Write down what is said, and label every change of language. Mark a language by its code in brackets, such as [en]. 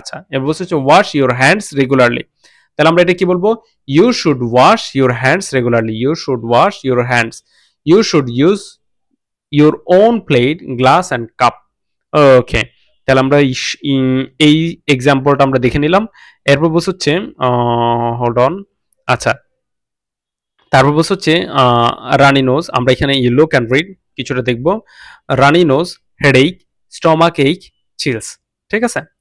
[bn] আচ্ছা, এবার বলছে হচ্ছে [en] wash your hands regularly, [bn] তাহলে আমরা এটা কি বলবো? [en] You should wash your hands regularly, you should wash your hands. You should use your own plate, glass and cup. [bn] ওকে, তাহলে আমরা এই এক্সাম্পলটা আমরা দেখে নিলাম। এরপর বলছে হচ্ছে হোল্ড অন। আচ্ছা, তারপর বলছে হচ্ছে রানি নোজ, আমরা এখানে ইয়েলো ক্যান রিড কিছুটা দেখবো। [en] Runny nose, headache, stomach ache, chills. [bn] ঠিক আছে?